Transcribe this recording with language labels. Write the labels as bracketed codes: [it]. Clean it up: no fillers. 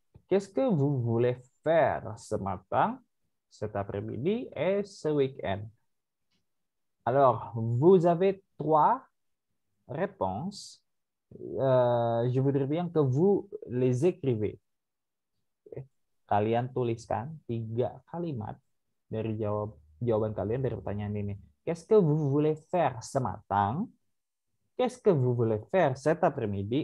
[fr] Qu'est-ce que vous voulez faire ce matin, cet après-midi et ce week-end? Alors, vous avez 3 réponses. Je voudrais bien que vous les écrivez. [id] Kalian tuliskan 3 kalimat dari jawaban kalian dari pertanyaan ini. [fr] Qu'est-ce que vous voulez faire ce matin? Qu'est-ce que vous voulez faire cet après-midi?